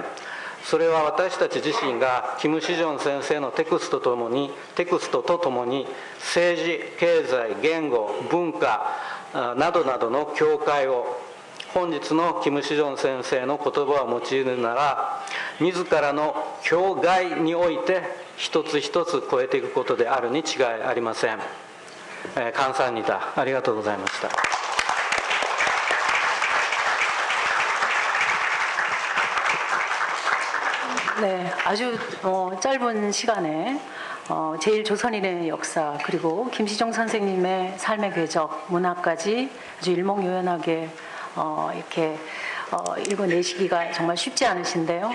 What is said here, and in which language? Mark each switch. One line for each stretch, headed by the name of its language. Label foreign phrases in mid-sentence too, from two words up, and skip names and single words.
Japanese: それは私たち自身がキム・シジョン先生のテクストとともに政治、経済、言語、文化などなどの境界を、本日のキム・シジョン先生の言葉を用いるなら自らの境外において一つ一つ超えていくことであるに違いありません。감사합니다。ありがとうございました。
Korean: 네, 아주 짧은 시간에 제1조선인의 역사 그리고 김시종 선생님의 삶의 궤적, 문화까지 아주 일목요연하게 이렇게 읽어내시기가 정말 쉽지 않으신데요.